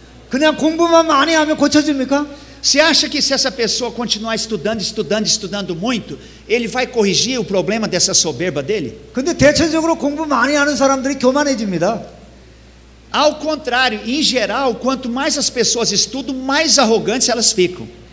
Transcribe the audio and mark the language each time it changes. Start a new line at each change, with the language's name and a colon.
Korean: 그냥 공부만 많이 하면 고쳐집니까?
Portuguese: Você acha que se essa pessoa continuar estudando muito, ele vai corrigir o problema dessa soberba dele?
Korean: 근데 대체적으로 공부 많이 하는 사람들이 교만해집니다.
Portuguese: Ao contrário, em geral, quanto mais as pessoas estudam, mais arrogantes elas ficam.